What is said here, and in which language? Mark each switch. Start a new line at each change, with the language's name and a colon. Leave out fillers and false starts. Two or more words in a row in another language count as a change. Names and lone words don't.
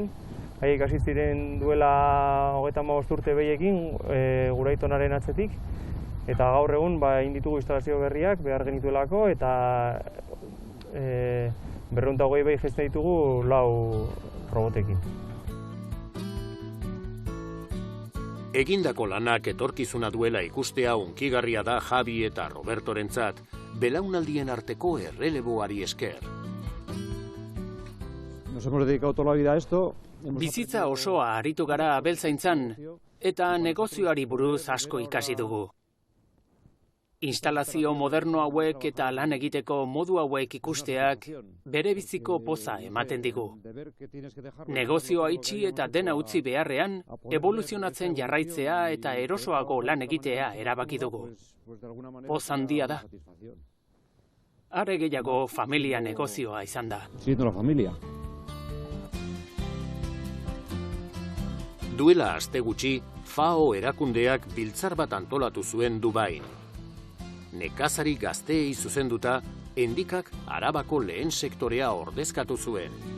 Basque: Haiek hasi ziren duela 35 urte behiekin gure aitonaren atzetik, eta gaur egun egin ditugu instalazio berriak behar genituelako, eta 220 behi jesten ditugu 4 robotekin. Egindako lanak etorkizuna duela ikustea hunkigarria da Javi eta Robertorentzat, belaunaldien arteko erreleboari esker.
Spanish: Nos hemos dedicado toda la vida a esto.
Basque: Bizitza osoa aritu gara abeltzaintzan eta negozioari buruz asko ikasi dugu. Instalazio moderno hauek eta lan egiteko modu hauek ikusteak bere biziko poza ematen digu. Negozioa itxi eta dena utzi beharrean, evoluzionatzen jarraitzea eta erosoago lan egitea erabaki dugu. Poz handia da. Are gehiago familia negozioa izan da.
Spanish: Siendo la familia.
Basque: Duela aste gutxi, FAO erakundeak biltzar bat antolatu zuen Dubain. Nekazari gazteei zuzenduta, endikak Arabako lehen sektorea ordezkatu zuen.